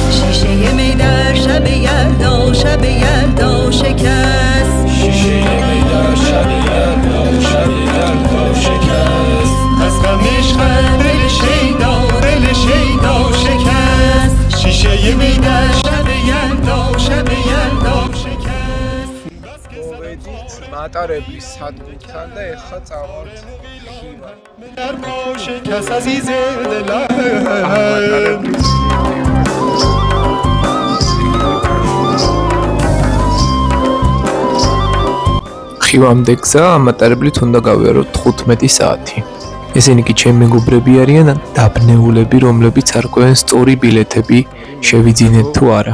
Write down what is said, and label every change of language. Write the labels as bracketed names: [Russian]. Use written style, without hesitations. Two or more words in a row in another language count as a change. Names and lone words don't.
[Persian] شیشه می در شب یلدا شکست شیشه می در شب یلدا شکست از غمش دل شیدا شکست شیشه می در شب یلدا [Georgian] მატარებლის სადგურთან და ეხლა წავალთ ხივა. [Persian] در شکست عزیز دلم [Georgian] ხივამდე გზა ამატარებლით უნდა გავიაროთ 15 საათი. ესენი კი ჩემი მეგობრები არიან დაბნეულები, რომლებიც არკვევენ სწორი ბილეთები შევიძინეთ თუ არა.